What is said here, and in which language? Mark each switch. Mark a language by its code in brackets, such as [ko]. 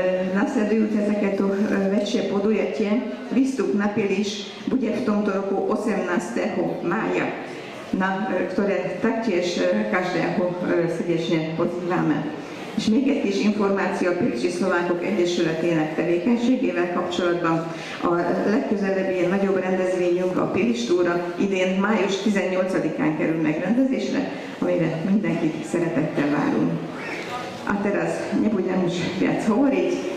[sk] Nasledujú takéto väčšie podujatie. Výstup na Pilis bude v tomto roku 18. mája, na ktoré taktiež každého srdečne pozývame. [hu] És még egy kis információ a Pilisi Szlovákok Egyesületének tevékenységével kapcsolatban. A legközelebbi ilyen nagyobb rendezvényünk, a Pilis túra idén május 18-án kerül megrendezésre, amire mindenkit szeretettel várunk. [sk] A teraz nebudem už viac hovoriť.